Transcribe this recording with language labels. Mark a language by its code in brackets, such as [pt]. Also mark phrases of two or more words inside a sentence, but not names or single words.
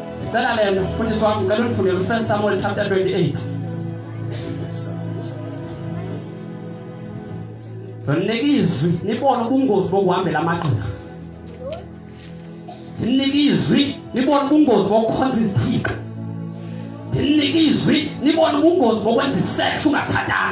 [zu] Cela lena mfundisi wami ngicela ungifundele u1 Samuel chapter 28. [xh] Ninikizwi nibone ubungozi bokuhambela amagqirha. Ninikizwi nibone ubungozi bokukhonza izithixo. Ninikizwi nibone ubungozi bokwenza isex ungathandanga.